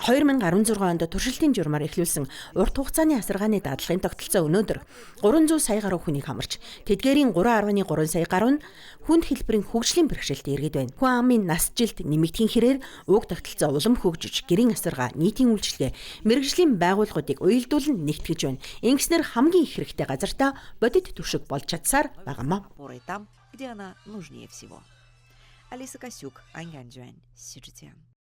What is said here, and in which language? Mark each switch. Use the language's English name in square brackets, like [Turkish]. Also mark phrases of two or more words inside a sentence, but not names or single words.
[Mongolian] 2016 онд туршилтын журмаар эхлүүлсэн урт хугацааны асаргааны даатгалын тогтолцоо өнөөдөр 300 сая гаруй хүнийг хамарч тэдгээрийн 3.3 сая гаруй нь хүнд хэлбэрийн хөгжлийн бэрхшээлд иргэд байна. Хүн амын нас жилд нэмэгдэхийн хэрээр уг тогтолцоо улам хөгжиж гэрийн асаргаа, нийтийн үйлчилгээ, мэрэгжлийн байгууллагуудыг уялдуулан нэгтгэж байна. Ингэснээр хамгийн их хэрэгтэй газартаа бодит түвшиг болж чадсаар байгаамаа. [Russian] там, где она нужнее всего. Алиса Косюк, Ань Ганжуань, CGTN.